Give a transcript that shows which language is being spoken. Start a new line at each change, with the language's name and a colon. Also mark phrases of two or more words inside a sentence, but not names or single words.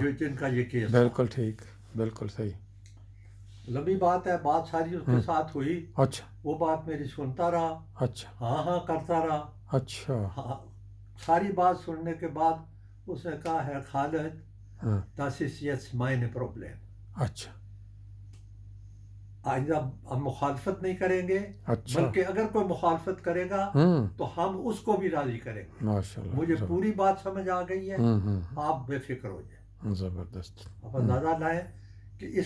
Urdu: مطلب جو جن کا یہ کیس تھا۔ بالکل ٹھیک بالکل صحیح لمبی بات ہے، بات ساری اس کے ساتھ ہوئی، اچھا وہ بات میری سنتا رہا، اچھا ہاں ہاں کرتا رہا، اچھا ہاں ساری بات سننے کے بعد اس نے کہا ہے خالد ہاں
German: das ist jetzt meine Problem،
Urdu: اچھا آئندہ ہم مخالفت نہیں کریں گے، اچھا بلکہ اگر کوئی مخالفت کرے گا تو ہم اس کو بھی راضی کریں گے،
Arabic: ماشاء اللہ
Urdu: مجھے پوری بات سمجھ آ گئی ہے، ہوں آپ بے فکر ہو جائیں۔ زبردست آپ اندازہ لائیں کہ اس